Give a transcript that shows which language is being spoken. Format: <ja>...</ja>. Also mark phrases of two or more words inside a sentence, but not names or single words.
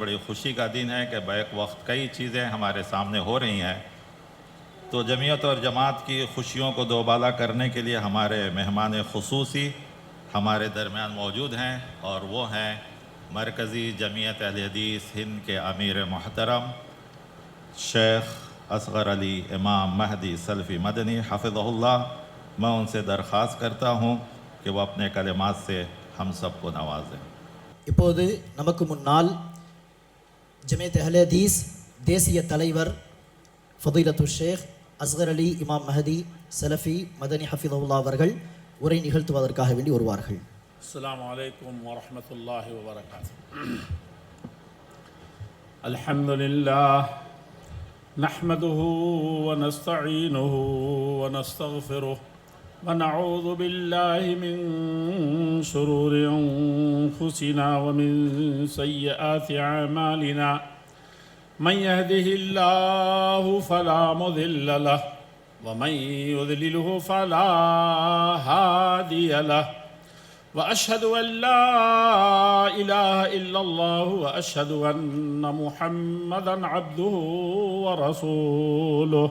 <ur>بڑی خوشی کا دن ہے کہ بیک وقت کئی چیزیں ہمارے سامنے ہو رہی ہیں، تو جمعیت اور جماعت کی خوشیوں کو دوبالا کرنے کے لیے ہمارے مہمان خصوصی ہمارے درمیان موجود ہیں، اور وہ ہیں مرکزی جمعیت اہل حدیث ہند کے امیر محترم شیخ اصغر علی امام مہدی سلفی مدنی</ur> <ar>حفظہ اللہ.</ar> <ur>میں ان سے درخواست کرتا ہوں کہ وہ اپنے کلمات سے ہم سب کو نوازیں.</ur> <ta>இப்போது நமக்கு முன்னால் ஜமியத் அஹ்லே ஹதீஸ் தேசிய தலைவர் ஃபதீலத்து ஷேக் அஸ்கர் அலி இமாம் மஹதி சலஃபி மதனி ஹஃபிதஹுல்லாஹ் அவர்கள் உரை நிகழ்த்துவதற்காக வேண்டி வருவார்கள்.</ta> <ar>السلام عليكم ورحمة الله وبركاته. الحمد لله نحمده ونستعينه ونستغفره ونعوذ بالله من شرور أنفسنا ومن سيئات أعمالنا من يهده الله فلا مضل له ومن يضلله فلا هادي له وأشهد أن لا إله إلا الله وأشهد أن محمدًا عبده ورسوله.</ar>